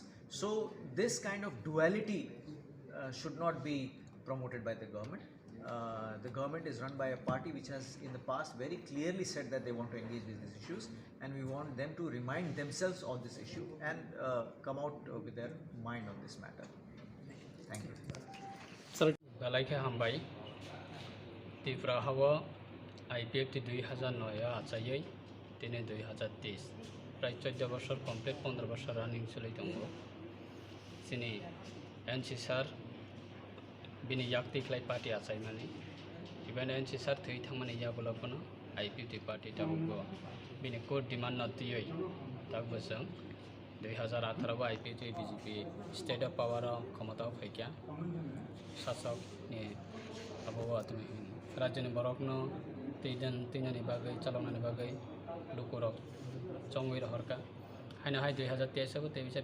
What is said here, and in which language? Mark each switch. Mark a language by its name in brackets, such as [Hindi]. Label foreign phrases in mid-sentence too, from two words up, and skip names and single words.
[English] So this kind of duality should not be promoted by the government. The government is run by a party which has in the past very clearly said that they want to engage with these issues, and we want them to remind themselves of this issue and come out with their mind on this matter. Thank you. [Kok Borok] Balaike hambai Tifra hawa IPF 2009 achayai tene 2023 [Bangla] প্রায় 14 বছর কমপ্লিট 15 বছর রানিং [Kok Borok] চলাই দङ सिनि एनसि सार बिनि याक्ति क्लाइ पार्टी आचाय माने इबान एनसि सार थै थांमाने याबलापनो IPF पार्टी ताबो बिनि [English] core demand [Kok Borok] नतियै ताबो जों 2018 IPF BJP [English] state of power [Kok Borok] क्षमता फैक्या शासक नि अबवा तुमि राज्यनि बरकनो तीननि बागै चलाउनानि बागै लुकुरक चंगै रहरका हाइना हाइ 2023 को तेबिसा